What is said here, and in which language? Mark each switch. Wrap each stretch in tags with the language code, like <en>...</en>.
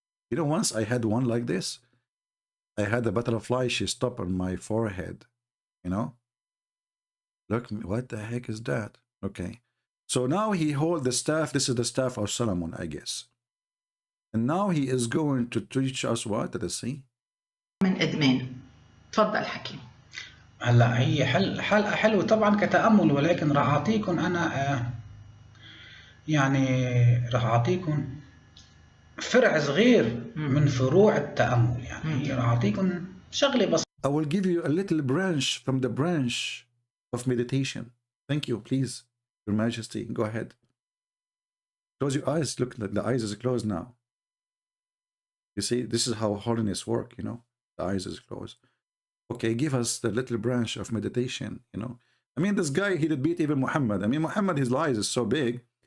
<en>You know, once I had one like this. I had a butterfly, she stopped on my forehead, you know. Look, what the heck is that? Okay. So now he holds the staff. This is the staff of Solomon, I guess. And now he is going to teach us what? Let us see.</en> <ar>من إدمان. تفضل حكي. هلا هي حلقة حلوة طبعا كتأمل، ولكن راح أعطيكم أنا يعني راح أعطيكم فرع صغير من فروع التأمل. يعني راح أعطيكم شغلة بسيطة.</ar> <en>I will give you a little branch from the branch of meditation. Thank you, please. Your Majesty, go ahead. Close your eyes. Look, the eyes is closed now. You see, this is how holiness work, you know. The eyes is closed. Okay, give us the little branch of meditation, you know. I mean, this guy, he did beat even Muhammad. I mean, Muhammad, his eyes is so big.</en>